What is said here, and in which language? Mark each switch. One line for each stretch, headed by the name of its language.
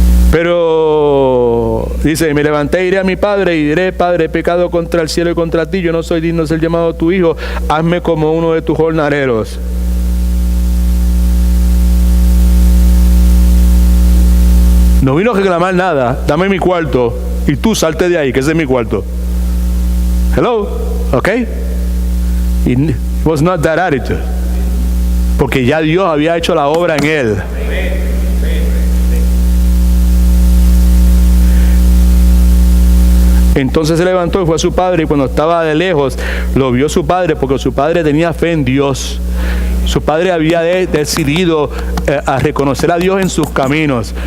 Spanish: Pero dice, me levanté, iré a mi padre y diré, Padre, he pecado contra el cielo y contra ti, yo no soy digno de ser llamado tu hijo, hazme como uno de tus jornaleros. No vino a reclamar nada, dame mi cuarto y tú salte de ahí, que ese es mi cuarto.
English: Hello, okay? It was not that attitude.
Spanish: Porque ya Dios había hecho la obra en él. Entonces se levantó y fue a su padre, y cuando estaba de lejos lo vio su padre, porque su padre tenía fe en Dios. Su padre había decidido a reconocer a Dios en sus caminos.